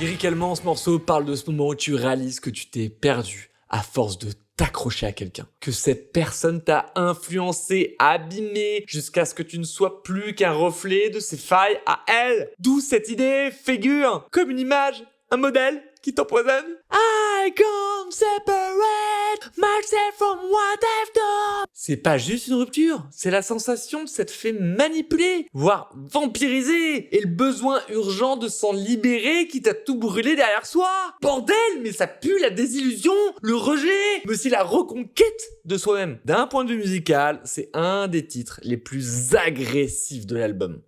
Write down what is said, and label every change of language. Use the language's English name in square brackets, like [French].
[French] Lyricalement, ce morceau parle de ce moment où tu réalises que tu t'es perdu à force de t'accrocher à quelqu'un. Que cette personne t'a influencé, abîmé, jusqu'à ce que tu ne sois plus qu'un reflet de ses failles à elle. D'où cette idée figure comme une image, un modèle qui t'empoisonne. [English] I can't separate myself from what I've done. [French] C'est pas juste une rupture, c'est la sensation de s'être fait manipuler, voire vampiriser, et le besoin urgent de s'en libérer qui t'a tout brûlé derrière soi. Bordel, mais ça pue la désillusion, le rejet, mais aussi la reconquête de soi-même. D'un point de vue musical, c'est un des titres les plus agressifs de l'album.